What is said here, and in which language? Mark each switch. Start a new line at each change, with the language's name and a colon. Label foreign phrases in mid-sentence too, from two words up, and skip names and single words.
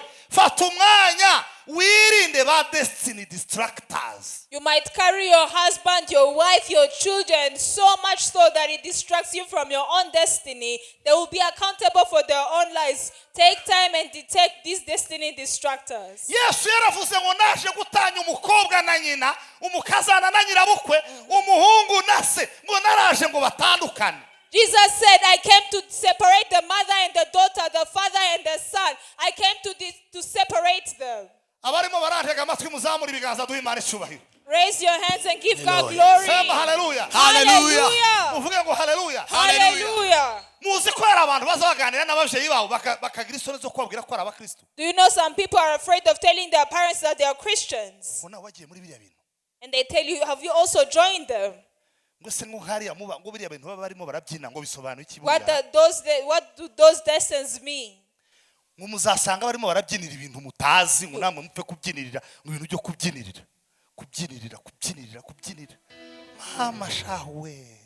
Kinyarwanda: fata umwanya wirinde ba
English: destiny distractors. You might carry your husband, your wife, your children so much so that it distracts you from your own destiny. They will be accountable for their own lives. Take time and detect these destiny distractors.
Kinyarwanda: Yesu yaravuze ngo naje gutanya umukobwa na nyina, umukazana na nyirabukwe, umuhungu na se, ngo naraje ngo batandukanye.
English: Jesus said, I came to separate the mother and the daughter, the father and the son. I came to separate them.
Kinyarwanda: abarimo barantega amatwi muzamura ibiganza duhe Imana icyubahiro.
English: Raise your hands and give God glory.
Swahili: Sema hallelujah. Hallelujah.
Kinyarwanda: Uvuge ngo hallelujah. Hallelujah.
Rundi: muzi ko hari abantu bazaganira n'abavyeyi babo bakagira isoni zo kubabwira ko ari abakristo.
English: Do you know some people are afraid of telling their parents that they are Christians?
Kinyarwanda: Bona wagiye muri biriya bintu.
English: And they tell you, have you also joined them?
Kinyarwanda: ngo se ngo hariya muba ngo biriya bintu baba barimo barabyina ngo bisobanura iki
English: What
Kinyarwanda: buriya.
English: do those lessons mean?
Kinyarwanda: ngo muzasanga barimo barabyinira ibintu mutazi ngo namwe mupfe kubyinirira ngo ibintu byo kubyinirira mama shawe.